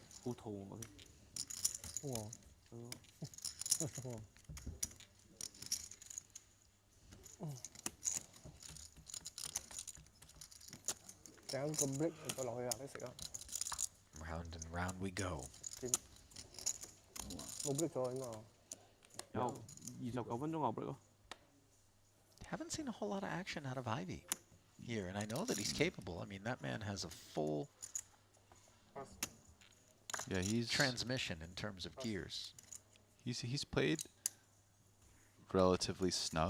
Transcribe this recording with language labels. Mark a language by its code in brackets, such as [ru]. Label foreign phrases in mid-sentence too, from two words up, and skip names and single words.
[yue] 好肚餓添。哇！整個 brick 再落去啊！你食啊？ [en] Round and round we go. [yue] 冇 brick 咗應該。有29分鐘牛 break 咯。 [en] Haven't seen a whole lot of action out of Ivy here, and I know that he's capable. I mean, that man has a full he's transmission in terms of gears. He's played relatively snug.